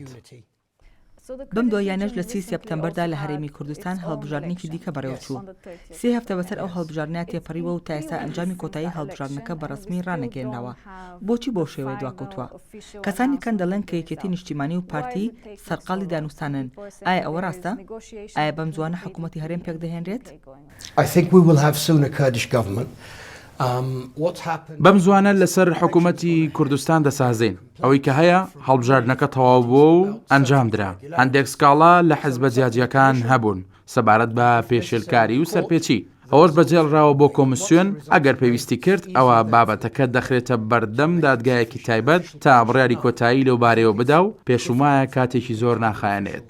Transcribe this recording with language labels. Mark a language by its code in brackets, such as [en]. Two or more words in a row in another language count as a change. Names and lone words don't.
[ckb] بەم دۆیانەش لە 30 سپتەمبەردا لە هەرێمی کوردستان هەڵبژاردنێکی دیکە بەڕێوە چوو. 3 هەفتە بەسەر ئەو هەڵبژاردنە تێپەڕیوە و تا ئێستا ئەنجامی کۆتایی هەڵبژاردنەکە بەڕەسمی ڕانەگەێنراوە. بۆچی بۆ شێوەیە دواکەوتووە؟ کەسانی کەن دەڵێن کە یەکێتی نیشتیمانی و پارتی سەرقاڵی دانوستانن. ئایا ئەوە ڕاستە؟ ئایا بەم زوانە حکوومەتی هەرێم پێک دەهێنرێت؟ [en] I think we will have soon a Kurdish government. [ckb] بەم زوانە لەسەر حکوومەتی کوردستان دەسازین. ئەوەی کە هەیە هەڵبژاردنەکە تەواو بووە و ئەنجام درا. هەندێک سکاڵا لە حەزبە جیاجیەکان هەبوون سەبارەت بە پێشێلکاری و سەرپێچی. ئەوەش بەجێڵراوە بۆ کۆمسیۆن ئەگەر پێویستی کرد ئەوە بابەتەکە دەخرێتە بەردەم دادگایەکی تایبەت تا بڕیاری کۆتایی لەو بارەیەوە بدا و پێشومایە کاتێکی زۆر ناخایەنێت.